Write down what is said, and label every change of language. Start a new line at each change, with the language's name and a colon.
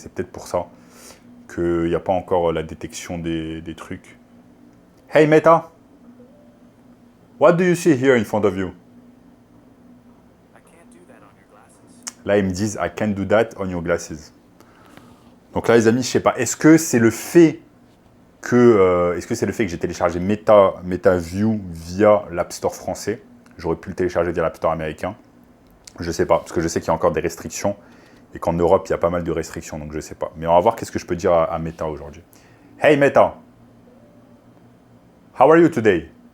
French: C'est peut-être pour ça qu'il n'y a pas encore la détection des trucs.
English: Hey Meta, what do you see here in front of you?
French: Là, ils me disent
English: I can't do that on your glasses.
French: Donc là, les amis, je sais pas. Est-ce que c'est le fait que j'ai téléchargé MetaView via l'App Store français? J'aurais pu le télécharger via l'App Store américain. Je ne sais pas, parce que je sais qu'il y a encore des restrictions et qu'en Europe, il y a pas mal de restrictions, donc je ne sais pas. Mais on va voir qu'est-ce que je peux dire à Meta aujourd'hui.
English: Hey Meta, how are you today?